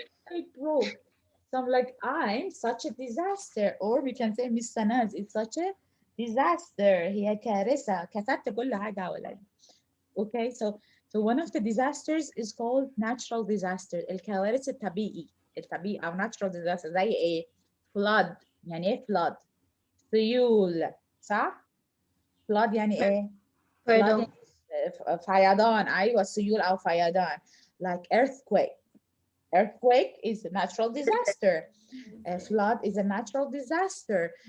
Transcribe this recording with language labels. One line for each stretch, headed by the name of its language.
English: It broke. So I'm like, I'm such a disaster. Or we can say Miss Sanaz, it's such a disaster.
Arabic: هي كارثة. كسرت كل حاجة حواليا.
English: Okay, so one of the disasters is called natural disaster.
Arabic: الكوارث الطبيعي أو natural disaster زي إيه؟ flood يعني إيه flood؟ سيول صح؟ flood يعني إيه؟ flood فيضان أيوة سيول أو فيضان
English: like earthquake. Earthquake is a natural disaster. Flood is a natural disaster.